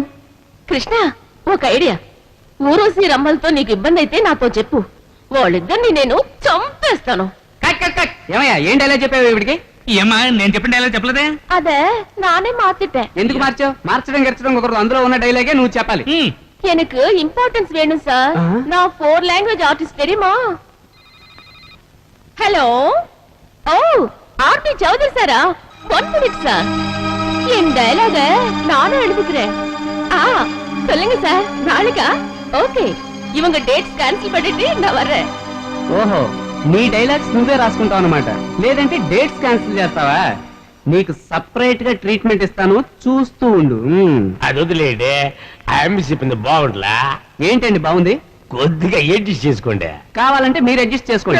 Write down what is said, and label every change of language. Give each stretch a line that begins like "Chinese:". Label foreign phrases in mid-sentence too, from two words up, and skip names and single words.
Telugu: కృష్ణ, ఒక ఐడియా. ఊరోసి రమ్మలతో నీకు ఇబ్బంది అయితే నాతో చెప్పు. వాళ్ళిద్దరిని నేను చంపేస్తాను. కట్ కట్ కట్. ఏమయ్యా, ఏం డైలాగ్ చెప్పావు ఇవిడికి? ఏమా, నేను చెప్పిన డైలాగ్ చెప్పలేదే?
Tamil: அதே நானே மாத்திட்டேன்.
Telugu: ఎందుకు మార్చావు? మార్చడం గెరచడం ఒకరు, అందులో ఉన్న డైలాగే నువ్వు చెప్పాలి.
Tamil: எனக்கு இம்பார்ட்டன்ஸ் வேணும் சார். நான் 4
English: language artist
Tamil: தெரியுமா? ஹலோ. ஓ, ஆர்பி சௌதரி சாரா? 1 மினிட் சார். என் டயலாக நானே எழுதிக்கிறேன். சொல்லுங்க சார். நாளைக்கா? ஓகே. இவங்க
English: dates cancel
Tamil: பண்ணிட்டு நான் வரேன்.
Telugu: ఓహో, నీ డైలాగ్స్ నువ్వే రాసుకుంటావు అన్నమాట. లేదంటే
English: dates cancel
Telugu: చేస్తావా? నీకు సపరేట్ గా ట్రీట్మెంట్ ఇస్తాను, చూస్తూ ఉండు. అది వదిలేడే. ఆమె చెప్పింది బాగుంట్లా? ఏంటండి బాగుంది? కొద్దిగా అడ్జస్ట్ చేసుకోండి. కావాలంటే మీరు అడ్జస్ట్ చేసుకోండి.